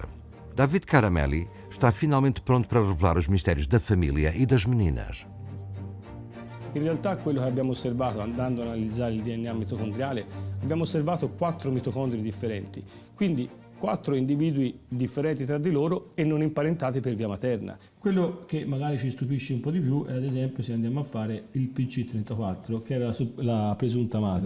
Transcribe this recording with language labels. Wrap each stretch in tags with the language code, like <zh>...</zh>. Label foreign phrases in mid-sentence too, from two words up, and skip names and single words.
<pt>David Caramelli está finalmente pronto para revelar os mistérios da família e das meninas.</pt> <it>In realtà quello che abbiamo osservato andando a analizzare il DNA mitocondriale, abbiamo osservato 4 mitocondri differenti, quindi 4 individui differenti tra di loro e non imparentati per via materna. Quello che magari ci stupisce un po' di più è ad esempio se andiamo a fare il PC34, che era la presunta madre.</it>